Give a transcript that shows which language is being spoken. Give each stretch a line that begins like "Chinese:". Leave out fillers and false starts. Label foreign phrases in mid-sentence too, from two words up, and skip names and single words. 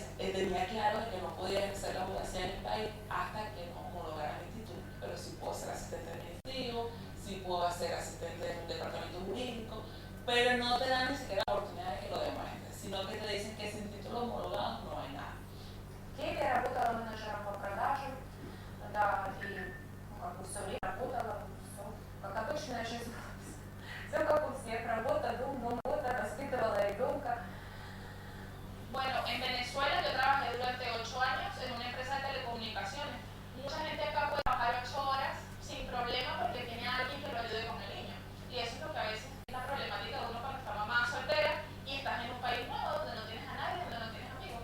Spanish: Tenía claro que no podía ejercer la abogacía en el país hasta que no homologara mi título. Pero sí puedo ser asistente administrativo, sí puedo ser asistente de un departamento jurídico, pero no te dan ni siquiera la oportunidad de que lo demuestres, sino que te dicen que sin título homologado no hay nada.
Russian: В Киеве я работала менеджером по продажам, да, и все время работала, все как обычная жизнь. Все как у всех, работа, дом, работа, воспитывала ребенка.
Spanish: Bueno, en Venezuela yo trabajé durante 8 años en una empresa de telecomunicaciones. Mucha gente acá puede trabajar 8 horas sin problema porque tiene a alguien que lo ayude con el niño. Y eso es lo que a veces es la problemática de uno cuando está mamá soltera y estás en un país nuevo donde no tienes a nadie, donde no tienes amigos.